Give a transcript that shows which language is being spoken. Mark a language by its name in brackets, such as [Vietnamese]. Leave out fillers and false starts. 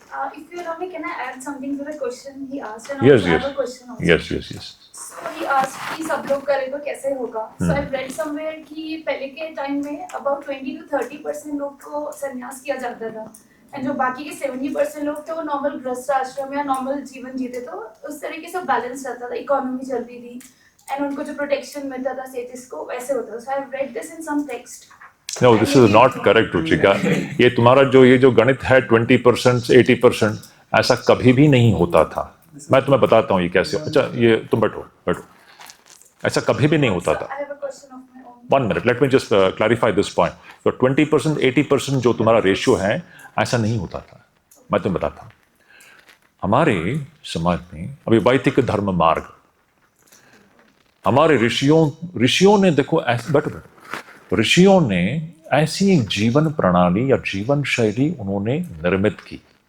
[English] If you allow me, can I add something to the question he asked? And Yes, also yes. have a question also. Yes. So he asked [Hindi] कि सब लोग करें तो कैसे होगा? [English] So I've read somewhere [Hindi] कि पहले के टाइम में [English] about 20 to 30% [Hindi] लोग को संन्यास किया जाता था, [English] and [Hindi] जो बाकी के 70% लोग थे वो नॉर्मल गृहस्थ आश्रम या नॉर्मल जीवन जीते, तो उस तरीके से बैलेंस रहता था, इकोनॉमी चलती थी, एंड उनको जो प्रोटेक्शन मिलता था स्टेटस को वैसे होता था. [English] So I've read this in some text. No this is not correct Ruchika. [Hindi] ये तुम्हारा ये जो गणित है 20% 80%, ऐसा कभी भी नहीं होता था. मैं तुम्हें बताता हूँ ये कैसे. अच्छा ये तुम बैठो बैठो. ऐसा कभी भी नहीं होता था. [English] I have a question of my own. 1 minute, let me just clarify this point. [Hindi] तो 20% 80% जो तुम्हारा रेशियो है ऐसा नहीं होता था. मैं तुम्हें बताता हूँ. हमारे समाज में अभी वैदिक धर्म मार्ग, हमारे ऋषियों ने देखो बैठो, ऋषियों ने ऐसी एक जीवन प्रणाली या जीवन शैली उन्होंने निर्मित की.